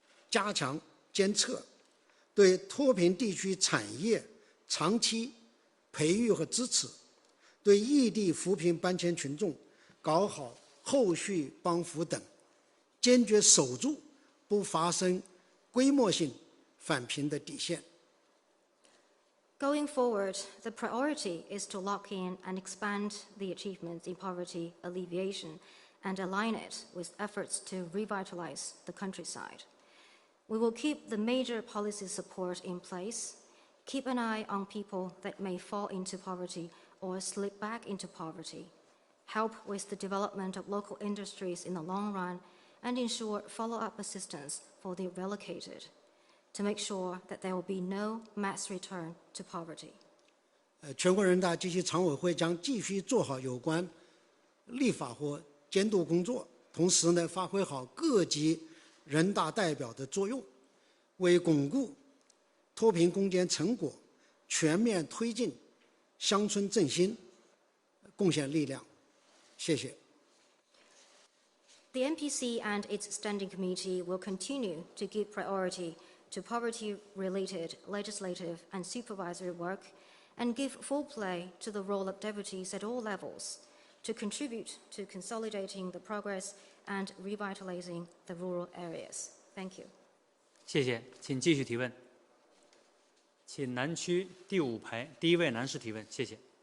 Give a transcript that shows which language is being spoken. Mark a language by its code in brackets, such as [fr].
[zh] 加强监测，对脱贫地区产业长期培育和支持，对异地扶贫搬迁群众搞好后续帮扶等，坚决守住不发生规模性返贫的底线。 [en] Going forward, the priority is to lock in and expand the achievements in poverty alleviation and align it with efforts to revitalize the countryside. We will keep the major policy support in place, keep an eye on people that may fall into poverty or slip back into poverty, help with the development of local industries in the long run, and ensure follow-up assistance for the relocated, to make sure that there will be no mass return to poverty. [zh] 全国人大及其常委会将继续做好有关立法和监督工作，同时呢，发挥好各级人大代表的作用，为巩固脱贫攻坚成果、全面推进乡村振兴贡献力量。谢谢。 [en] The NPC and its standing committee will continue to give priority to poverty-related legislative and supervisory work and give full play to the role of deputies at all levels to contribute to consolidating the progress and revitalizing the rural areas. Thank you. [zh] 谢谢，请继续提问。请南区第5排第1位男士提问，谢谢。